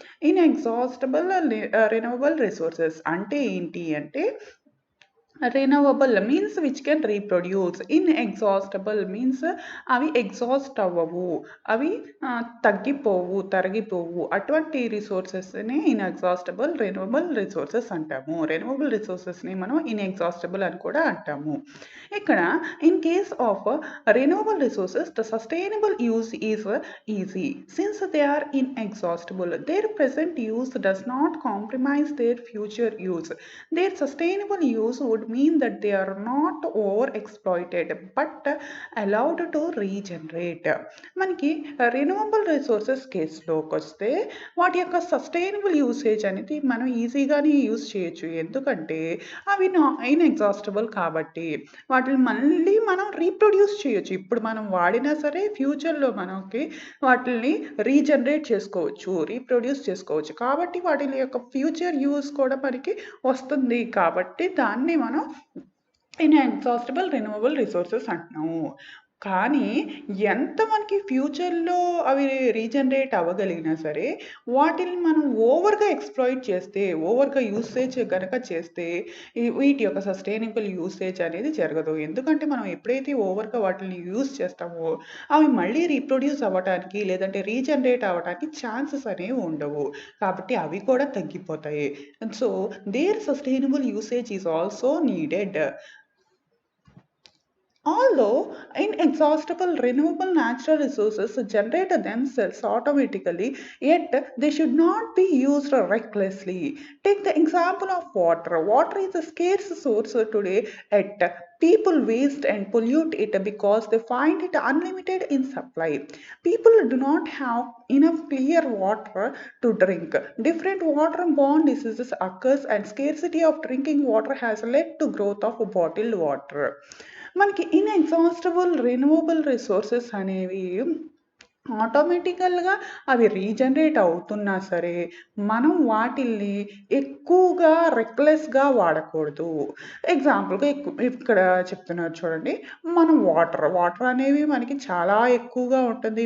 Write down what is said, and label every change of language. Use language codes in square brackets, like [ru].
[te] Inexhaustible renewable resources అంటే ఏంటి అంటే, [en] Renewable means which can reproduce. [te] Inexhaustible means అవి ఎగ్జాస్ట్ అవ్వవు, అవి తగ్గిపోవు, తరిగిపోవు. అటువంటి రిసోర్సెస్‌ని ఇన్‌ఎగ్జాస్టిబుల్ రెన్యూవబుల్ రిసోర్సెస్ అంటాము. రెన్యూవబుల్ రిసోర్సెస్‌ని మనం ఇన్‌ఎగ్జాస్టిబుల్ అని కూడా అంటాము. [en] ఇక్కడ in case of renewable resources, the sustainable use is easy since they are inexhaustible. Their present use does not compromise their future use. Their sustainable use would mean that they are not overexploited but allowed to regenerate. [te] మనకి renewable resources కేసులోకి వస్తే వాటి యొక్క sustainable usage అనేది మనం ఈజీగానే use చేయొచ్చు. ఎందుకంటే అవి ఇన్ఎగ్జాస్టిబుల్ కాబట్టి వాటిని మళ్ళీ మనం రీప్రొడ్యూస్ చేయొచ్చు. ఇప్పుడు మనం వాడినా సరే ఫ్యూచర్‌లో మనకి వాటిల్ని రీజనరేట్ చేసుకోవచ్చు, రీప్రొడ్యూస్ చేసుకోవచ్చు. కాబట్టి వాటి యొక్క ఫ్యూచర్ యూజ్ కూడా మనకి వస్తుంది. కాబట్టి దాన్ని మనం ఇన్ఎగ్జాస్టిబుల్ రెన్యూవబుల్ రిసోర్సెస్ అంటున్నాము. కానీ ఎంత మనకి ఫ్యూచర్‌లో అవి రీజనరేట్ అవ్వగలిగినా సరే, వాటిల్ని మనం ఓవర్‌గా ఎక్స్‌ప్లాయిట్ చేస్తే, ఓవర్‌గా యూసేజ్ గనక చేస్తే, వీటి యొక్క సస్టైనబుల్ యూసేజ్ అనేది జరగదు. ఎందుకంటే మనం ఎప్పుడైతే ఓవర్‌గా వాటిల్ని యూజ్ చేస్తామో, అవి మళ్ళీ రీప్రొడ్యూస్ అవ్వటానికి లేదంటే రీజనరేట్ అవ్వటానికి ఛాన్సెస్ అనేవి ఉండవు. కాబట్టి అవి కూడా తగ్గిపోతాయి. [en] So, their sustainable usage is also needed. Although inexhaustible renewable natural resources generate themselves automatically, yet they should not be used recklessly. Take the example of water. Water is a scarce source today, yet people waste and pollute it because they find it unlimited in supply. People do not have enough clear water to drink. Different waterborne diseases occurs and scarcity of drinking water has led to growth of bottled water. [te] మనకి inexhaustible renewable resources అనేవి ఆటోమేటికల్‌గా అవి regenerate అవుతున్నా సరే, మనం వాటిల్ని ఎక్కువగా రెక్లెస్‌గా వాడకూడదు. ఎగ్జాంపుల్‌గా ఇక్కడ చెప్తున్నారు చూడండి. మనం వాటర్ అనేవి మనకి చాలా ఎక్కువగా ఉంటుంది.